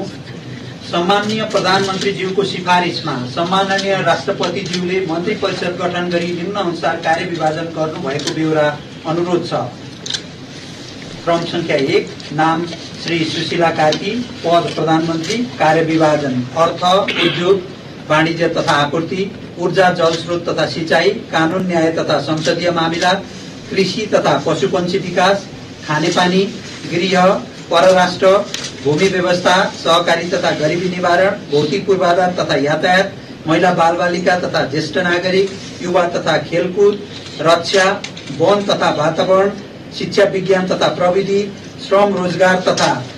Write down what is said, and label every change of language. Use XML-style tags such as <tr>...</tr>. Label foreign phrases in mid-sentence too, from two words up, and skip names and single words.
<ne>सम्माननीय प्रधानमन्त्रीज्यूको सिफारिसमा सम्माननीय राष्ट्रपतिज्यूले मन्त्री परिषद गठन गरी निम्न अनुसार कार्यविभाजन गर्नुभएको बेहोरा अनुरोध छ। क्रम संख्या 1, नाम श्री सुशीला कार्की, पद प्रधानमन्त्री, कार्यविभाजन अर्थ, उद्योग, वाणिज्य तथा आपूर्ति, ऊर्जा, जलस्रोत तथा सिंचाई, कानून, न्याय तथा संसदीय मामिला, कृषि तथा पशुपन्छी विकास, खानेपानी, गृह, परराष्ट्र, भूमि व्यवस्था, सहकारी तथा गरिबी निवारण, भौतिक पूर्वाधार तथा यातायात, महिला बालबालिका तथा ज्येष्ठ नागरिक, युवा तथा खेलकुद, रक्षा, वन तथा वातावरण, शिक्षा, विज्ञान तथा प्रविधि, श्रम, रोजगार तथा</ne>